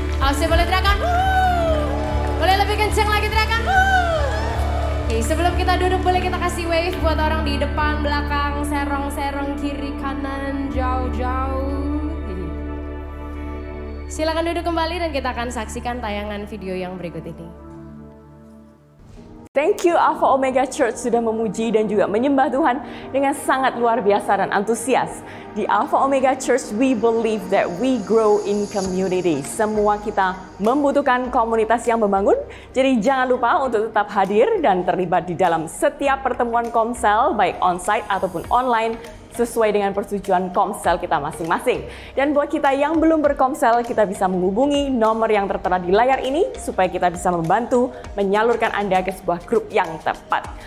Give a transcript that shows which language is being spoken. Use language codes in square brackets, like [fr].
[id] Ausya boleh teriakan boleh lebih kencang lagi teriakan Oke, sebelum kita duduk boleh kita kasih wave buat orang di depan, belakang, serong-serong, kiri, kanan, jauh-jauh. Silakan duduk kembali dan kita akan saksikan tayangan video yang berikut ini. [en] Thank you [id] Alpha Omega Church sudah memuji dan juga menyembah Tuhan dengan sangat luar biasa dan antusias. [en] Di Alpha Omega Church, we believe that we grow in community. [id] Semua kita membutuhkan komunitas yang membangun. Jadi jangan lupa untuk tetap hadir dan terlibat di dalam setiap pertemuan Komsel, baik onsite ataupun online, sesuai dengan persetujuan Komsel kita masing-masing. Dan buat kita yang belum berkomsel, kita bisa menghubungi nomor yang tertera di layar ini supaya kita bisa membantu menyalurkan Anda ke sebuah grup yang tepat.